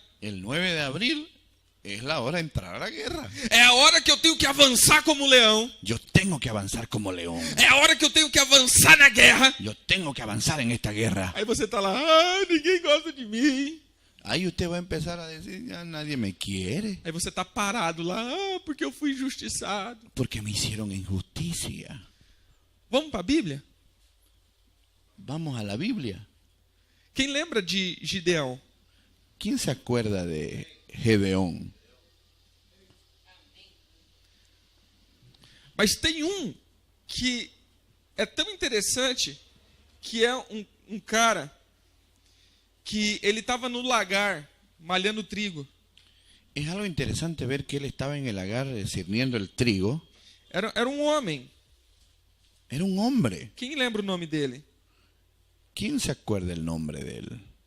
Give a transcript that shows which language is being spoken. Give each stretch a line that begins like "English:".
Spanish: El 9 de abril es la hora de entrar a la guerra.
Portuguese: É a hora que eu tenho que avançar como leão.
Spanish: Yo tengo que avanzar como león.
Portuguese: É a hora que eu tenho que avançar na guerra.
Spanish: Yo tengo que avanzar en esta guerra.
Portuguese: Aí você tá lá: ninguém gosta de mim.
Spanish: Ahí usted va a empezar a decir, ya nadie me quiere.
Portuguese: Aí você tá parado lá: porque eu fui injustiçado.
Spanish: Porque me hicieron injusticia.
Portuguese: Vamos para a Bíblia?
Spanish: Vamos a la Biblia.
Portuguese: Quem lembra de Gideão?
Spanish: ¿Quién se acuerda de Gedeón?
Portuguese: Mas tem que é tão interessante, que é um cara que ele estava no lagar malhando trigo.
Spanish: Es algo interesante ver que él estaba en el lagar discerniendo el trigo.
Portuguese: Era um homem.
Spanish: Era un hombre.
Portuguese: Quem lembra o nome dele?
Spanish: ¿Quién se acuerda el nombre de él?